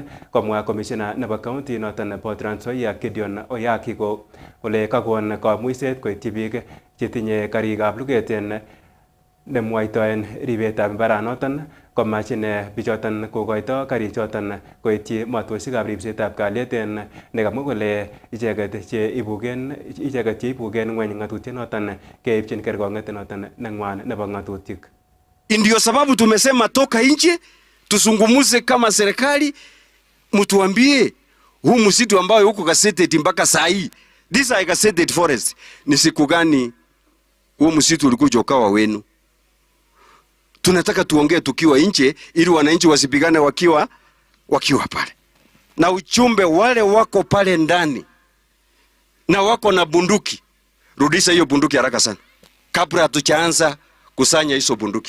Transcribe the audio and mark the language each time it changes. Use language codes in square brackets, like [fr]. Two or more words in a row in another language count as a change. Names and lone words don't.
[kln] komwa komishina nebo county noton nebo Trans Nzoia Gideon Oyaki ole kakon kamuiset koityi biik chetinye karikab luget en nemwaitoen ribetab mbaranoton komach ine bichoton kokoito karichoton koityi matosiekab ribsetab kalyet en nekamwa kole icheket cheibugen ng'weny ng'atutienoton keipchin kerkong'et noton neng'wan nebo ng'atutik. [sw] Ndio sababu tumesema toka nje tusungumuze kama serikali, mtuambie huu msitu ambao huko gazetted mpaka saa hii, [en] these are gazetted forest, [sw] ni siku gani huu msitu ulikuja ukawa wenu? Tunataka tuongee tukiwa nje ili wananchi wasipigane wakiwa pale. Na uchumbe wale wako pale ndani na wako na bunduki, rudisha hiyo bunduki haraka sana kabla hatujaanza kusanya hizo bunduki.